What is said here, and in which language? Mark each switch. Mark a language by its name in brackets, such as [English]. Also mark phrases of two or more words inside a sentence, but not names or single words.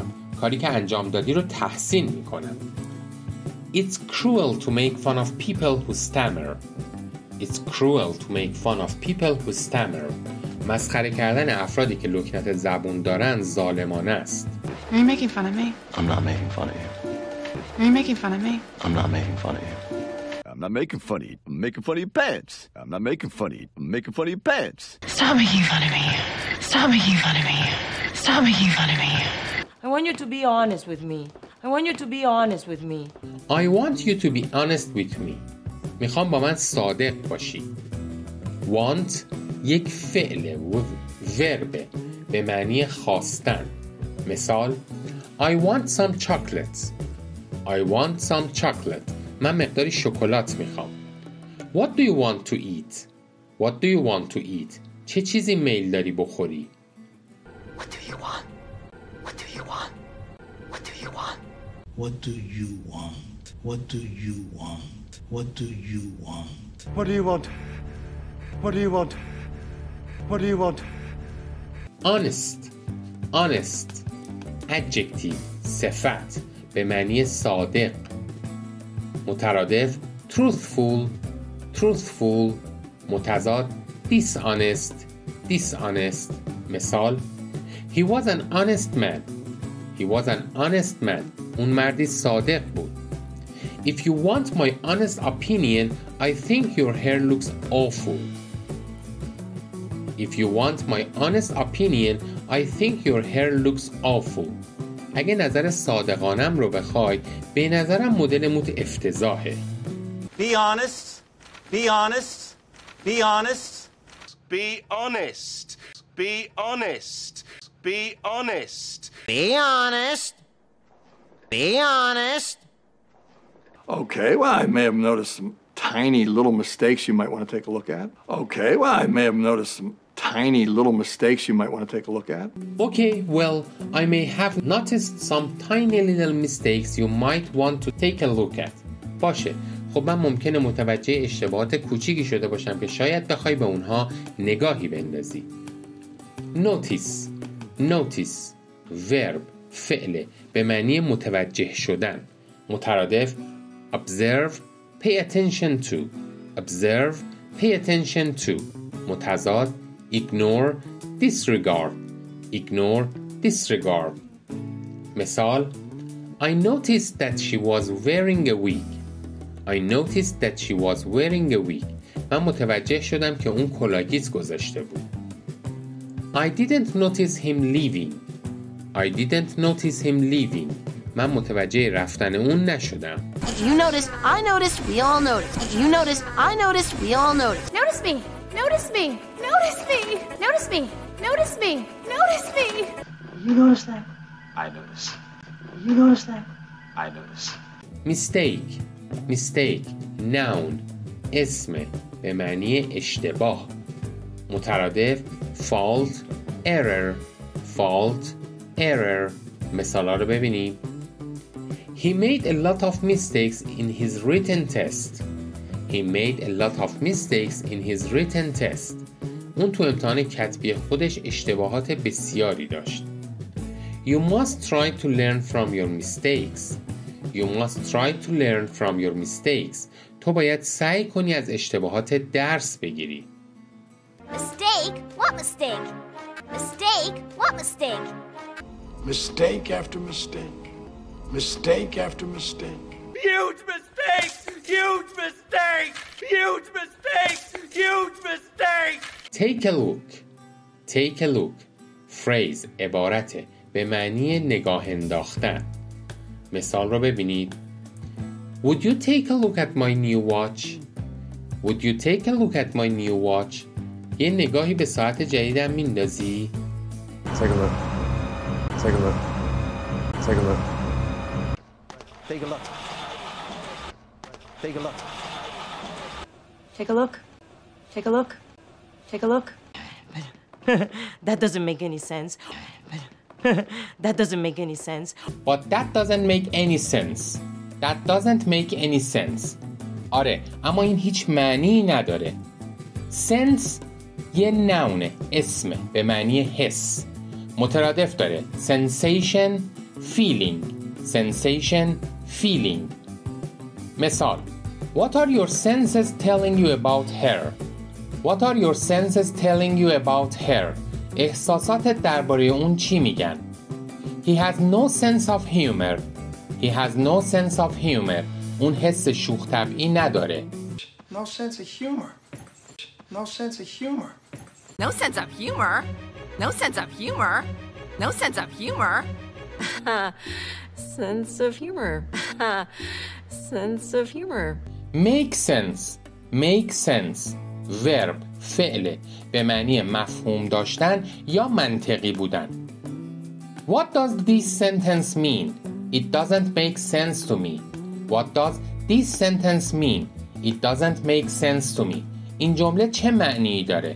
[Persian] کاری که انجام دادی رو تحسین می کنم. [English] It's cruel to make fun of people who stammer. It's cruel to make fun of people who stammer. [Persian] مسخره کردن افرادی که لکنت زبون دارن ظالمانه است. [English] Are you making fun of me? I'm not making fun of you. Are you making fun of me? I'm not making fun of you. I'm not making fun of you. I'm making fun of your pants. I'm not making fun of you. I'm making fun of your pants. Stop making fun of me. Stop making fun of me. Stop making fun of me. I want you to be honest with me. I want you to be honest with me. I want you to be honest with me. [Persian] میخوام با من صادق باشی. Want یک فعل ورب به معنی خواستن. [English] مثال I want some chocolates. I want some chocolate. [Persian] من مقداری شکلات میخوام. [English] What do you want to eat? What do you want to eat? [Persian] چه چیزی میل داری بخوری؟ [English] What do you want? What do you want? What do you want? What do you want? What do you want? What do you want? What do you want? What do you want? What do you want? Honest. Honest. [Persian] Adjective. صفت به معنی صادق. [English] مترادف truthful. Truthful. متضاد dishonest. Dishonest. مثال He was an honest man. He was an honest man. [Persian] اون مردی صادق بود. [English] If you want my honest opinion, I think your hair looks awful. If you want my honest opinion, I think your hair looks awful. [Persian] اگه نظر صادقانم رو بخوای، به نظرم مدل موت افتضاحه. [English] Be honest. Be honest. Be honest. Be honest. Be honest. Be honest. Be honest. Be honest. Okay, well, I may have noticed some tiny little mistakes you might want to take a look at. Okay, well, I may have noticed some tiny little mistakes you might want to take a look at. Okay, well, I may have noticed some tiny little mistakes you might want to take a look at. [Persian] باشه. خب من ممکنه متوجه اشتباهات کوچیکی شده باشم که شاید بخوای به اونها نگاهی بندازی. [English] Notice. Notice. [Persian] Verb. فعل. به معنی متوجه شدن. مترادف observe. [English] Pay attention to. Observe. Pay attention to. متضاد ignore. Disregard. Ignore. Disregard. مثال I noticed that she was wearing a wig. I noticed that she was wearing a wig. [Persian] من متوجه شدم که اون کلاهگیس گذاشته بود. [English] I didn't notice him leaving. I didn't notice him leaving. [Persian] من متوجه رفتن اون نشدم. [English] You noticed, I noticed, we all noticed. You noticed, I noticed, we all noticed. Notice me! Notice me! Notice me! Notice me! Notice me! Notice me! You notice that? I notice. You notice that? I notice. Mistake. Mistake. Noun. [Persian] اسم. به معنی اشتباه. [English] مترادف fault. Error. Fault. Error. [Persian] مثالا رو ببینیم. [English] He made a lot of mistakes in his written test. He made a lot of mistakes in his written test. [Persian] اون تو امتحان کتبی خودش اشتباهات بسیاری داشت. [English] You must try to learn from your mistakes. You must try to learn from your mistakes. [Persian] تو باید سعی کنی از اشتباهات درس بگیری. [English] Mistake? What mistake? Mistake? What mistake? Mistake after mistake. Mistake after mistake. Huge mistakes! Huge mistakes! Huge mistakes! Huge mistakes! Take a look. Take a look. [Persian] Phrase عبارته به معنی نگاه انداختن. مثال رو ببینید. [English] Would you take a look at my new watch? Would you take a look at my new watch? [Persian] یه نگاهی به ساعت جدیدم میندازی؟ [English] Take a look. Take a look. Take a look. Take a look. Take a look. Take a look. Take a look. Take a look. That doesn't make any sense. That doesn't make any sense. But that doesn't make any sense. That doesn't make any sense. [Persian] آره، اما این هیچ معنی نداره. Sense یه نونه، اسمه، به معنی حس. مترادف داره. [English] Sensation, feeling. Sensation, feeling. مثال What are your senses telling you about her? What are your senses telling you about her? [Persian] احساساتت درباره اون چی میگن؟ [English] He has no sense of humor. He has no sense of humor. [Persian] اون حس شوخ طبعی نداره. [English] No sense of humor. No sense of humor. No sense of humor. No sense of humor. No sense of humor. Sense of humor. Sense of humor. Make sense. Make sense. [Persian] Verb فعل به معنی مفهوم داشتن یا منطقی بودن. [English] What does this sentence mean? It doesn't make sense to me. What does this sentence mean? It doesn't make sense to me. [Persian] این جمله چه معنی داره؟